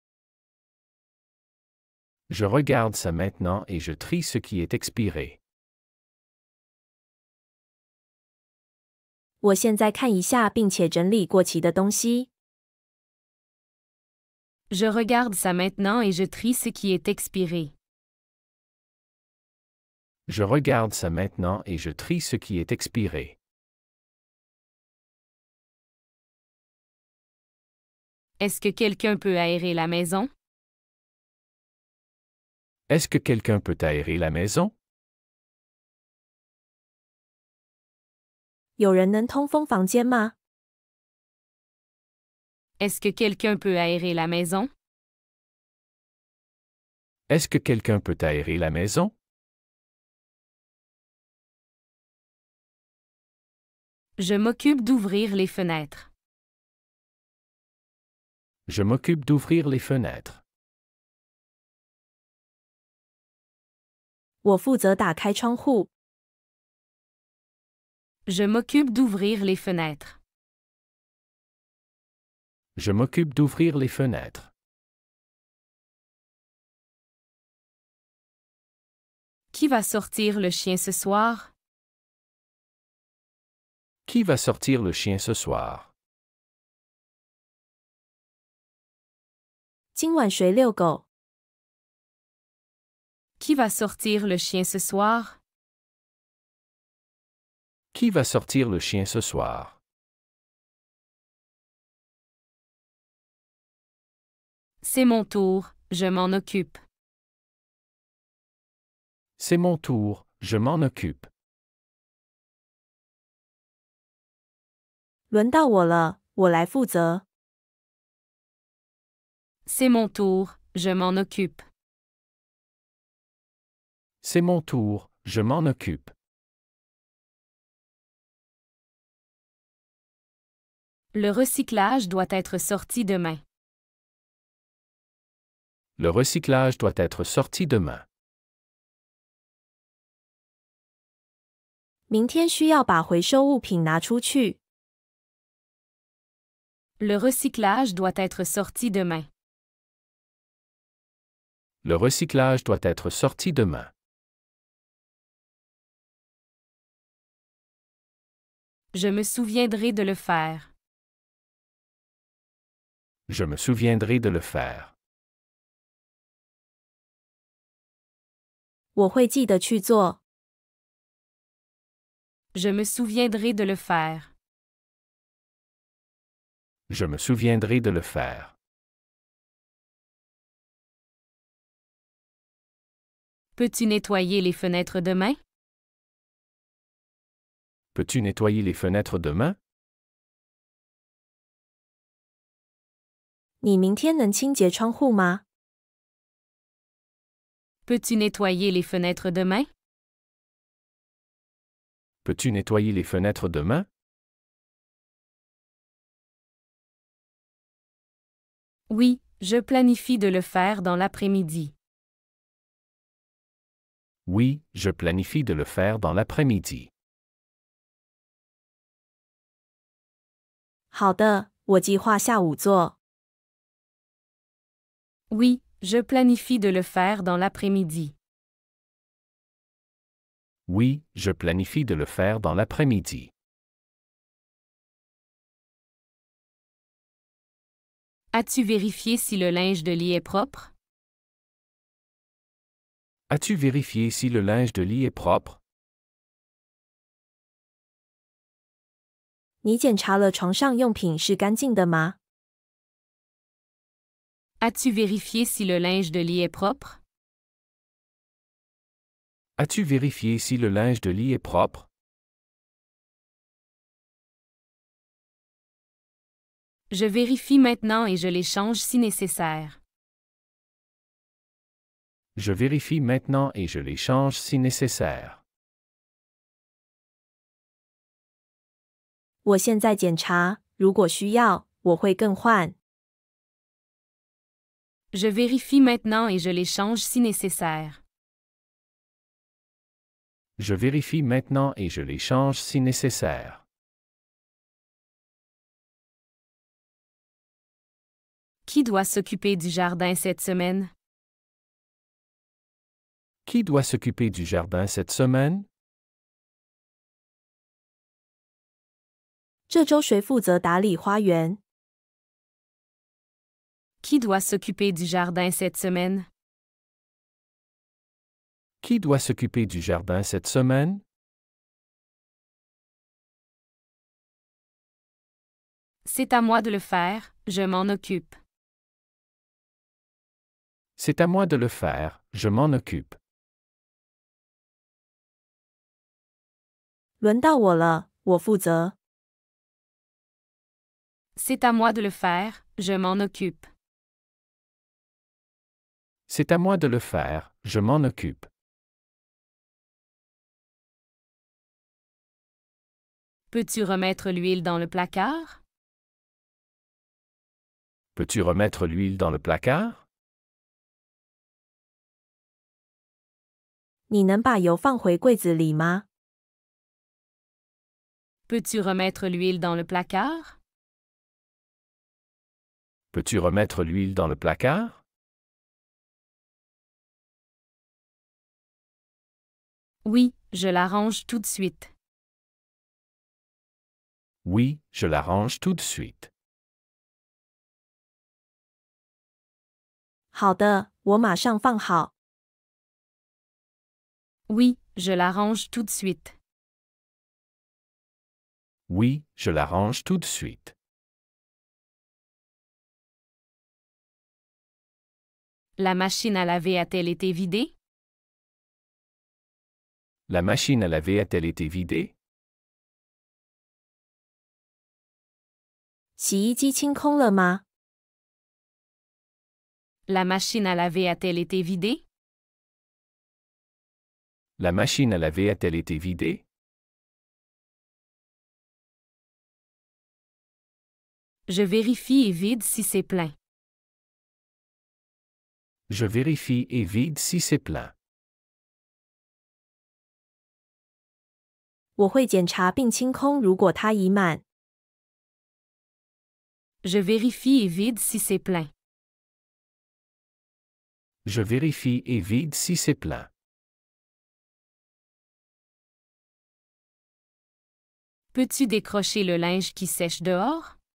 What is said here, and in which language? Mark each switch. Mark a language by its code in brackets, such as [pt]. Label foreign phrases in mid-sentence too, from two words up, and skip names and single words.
[fr] Je regarde ça maintenant et je trie ce qui est expiré. [zh] 我现在看一下并且整理过期的东西。 [fr] Je regarde ça maintenant et je trie ce qui est expiré. Je regarde ça maintenant et je trie ce qui est expiré. Est-ce que quelqu'un peut aérer la maison? Est-ce que quelqu'un peut aérer la maison? [zh] 有人能通风房间吗？ [fr] Est-ce que quelqu'un peut aérer la maison? Est-ce que quelqu'un peut aérer la maison? Je m'occupe d'ouvrir les fenêtres. Je m'occupe d'ouvrir les fenêtres. [zh] 我负责打开窗户。 [fr] Je m'occupe d'ouvrir les fenêtres. Je m'occupe d'ouvrir les fenêtres. Qui va sortir le chien ce soir? Qui va sortir le chien ce soir? [zh] 今晚谁遛狗？ [fr] Qui va sortir le chien ce soir? Qui va sortir le chien ce soir? C'est mon tour, je m'en occupe. C'est mon tour, je m'en occupe. [zh] 轮到我了，我来负责。 [fr] C'est mon tour, je m'en occupe. C'est mon tour, je m'en occupe. Le recyclage doit être sorti demain. Le recyclage doit être sorti demain. [zh] 明天需要把回收物品拿出去。 [fr] Le recyclage doit être sorti demain. Le recyclage doit être sorti demain. Je me souviendrai de le faire. Je me souviendrai de le faire. [zh] 我会记得去做。 [fr] Je me souviendrai de le faire. Je me souviendrai de le faire. Peux-tu nettoyer les fenêtres demain? Peux-tu nettoyer les fenêtres demain? [zh] 你明天能清洁窗户吗？ [fr] Peux-tu nettoyer les fenêtres demain? Peux-tu nettoyer les fenêtres demain? Oui, je planifie de le faire dans l'après-midi. Oui, je planifie de le faire dans l'après-midi. [zh] 好的，我计划下午做。 [fr] Oui, je planifie de le faire dans l'après-midi. Oui, je planifie de le faire dans l'après-midi. As-tu vérifié si le linge de lit est propre? As-tu vérifié si le linge de lit est propre? [zh] 你检查了床上用品是干净的吗？ [fr] As-tu vérifié si le linge de lit est propre? As-tu vérifié si le linge de lit est propre? Je vérifie maintenant et je l'échange si nécessaire. Je vérifie maintenant et je les change si nécessaire. [zh] 我现在检查，如果需要，我会更换。 [fr] Je vérifie maintenant et je l'échange si nécessaire. Je vérifie maintenant et je les change si nécessaire. Qui doit s'occuper du jardin cette semaine? Qui doit s'occuper du jardin cette semaine? [zh] 这周谁负责打理花园？ [fr] Qui doit s'occuper du jardin cette semaine? Qui doit s'occuper du jardin cette semaine? C'est à moi de le faire, je m'en occupe. C'est à moi de le faire, je m'en occupe. [zh] 轮到我了，我负责。 [fr] C'est à moi de le faire, je m'en occupe. C'est à moi de le faire, je m'en occupe. Peux-tu remettre l'huile dans le placard? Peux-tu remettre l'huile dans le placard? [zh] 你能把油放回柜子里吗？ [fr] Peux-tu remettre l'huile dans le placard? Peux-tu remettre l'huile dans le placard? Oui, je l'arrange tout de suite. Oui, je l'arrange tout de suite. [zh] 好的，我马上放好。 [fr] Oui, je l'arrange tout de suite. Oui, je l'arrange tout de suite. La machine à laver a-t-elle été vidée? La machine à laver a-t-elle été vidée? [zh] 洗衣机清空了吗？ [fr] La machine à laver a-t-elle été vidée? La machine à laver a-t-elle été vidée? Je vérifie et vide si c'est plein. Je vérifie et vide si c'est plein. [zh] 我会检查并清空，如果它已满。 [fr] Je vérifie et vide si c'est plein. Je vérifie et vide si c'est plein. Peux-tu décrocher le linge qui sèche dehors?